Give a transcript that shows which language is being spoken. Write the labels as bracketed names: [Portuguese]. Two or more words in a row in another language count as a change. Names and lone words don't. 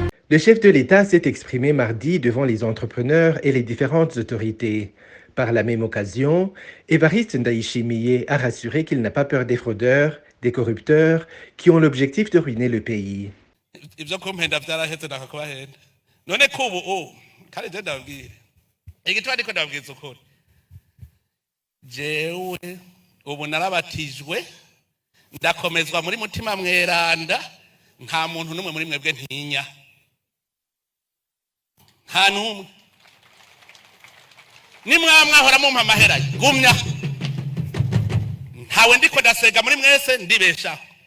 [French] Le chef de l'État s'est exprimé mardi devant les entrepreneurs et les différentes autorités. Par la même occasion, Évariste Ndayishimiye a rassuré qu'il n'a pas peur des fraudeurs, des corrupteurs, qui ont l'objectif de ruiner le pays. [Rundi] ibyo kumpenda byarahetse nakakubahenda none ko ubu kandi je ndabwire igitwa ndiko ndabwiza ukuri jewe ubu narabatijwe ndakomezwa muri mutima mweranda nta muntu n'umwe muri mwebwe ntinya nta n'umwe nimwamwahora mumpa amahera gumya ntawe ndiko ndasega muri mwese ndibeshaho